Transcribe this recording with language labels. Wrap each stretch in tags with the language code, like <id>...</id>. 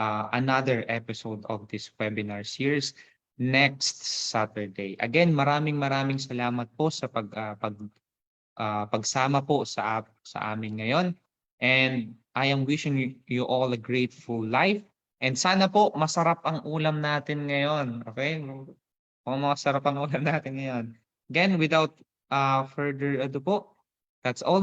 <en>another episode of this webinar series next Saturday.</en> <tl>Again, maraming salamat po sa pagsama po sa amin ngayon.</tl> <en>And I am wishing you all a grateful life.</en> <tl>And sana po masarap ang ulam natin ngayon. Okay? Kung masarap ang ulam natin ngayon.</tl> <en>Again, without further ado po, that's all.</en>